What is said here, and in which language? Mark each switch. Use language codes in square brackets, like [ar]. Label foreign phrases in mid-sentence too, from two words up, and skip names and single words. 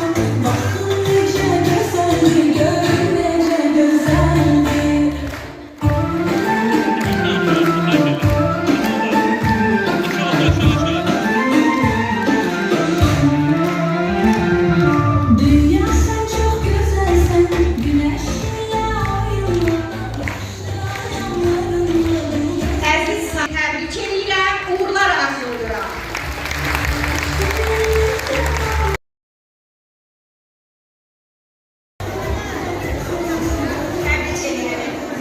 [tr] Bakın nece güzeldir, görün nece güzeldir. Dünya sen çok güzelsin, güneşinle ayınla, yaşlı adamlarınla. [az] Əziz təbrik edirəm, uğurlar arzulayıram. Təbrik edirəm.